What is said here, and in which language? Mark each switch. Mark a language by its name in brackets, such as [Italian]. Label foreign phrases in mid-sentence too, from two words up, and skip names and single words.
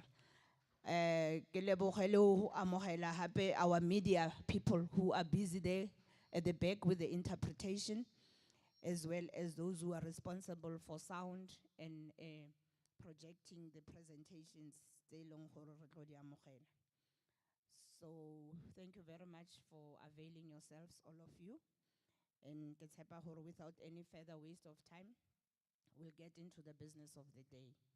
[Tswana] Ke lebogele ho amogela hape [English] our media people who are busy there at the back with the interpretation, as well as those who are responsible for sound and projecting the presentations [Tswana] tse leng gore re tlo di amogela. [English] So thank you very much for availing yourselves, all of you. And [Tswana] ke tshepa gore [English] without any further waste of time, we'll get into the business of the day.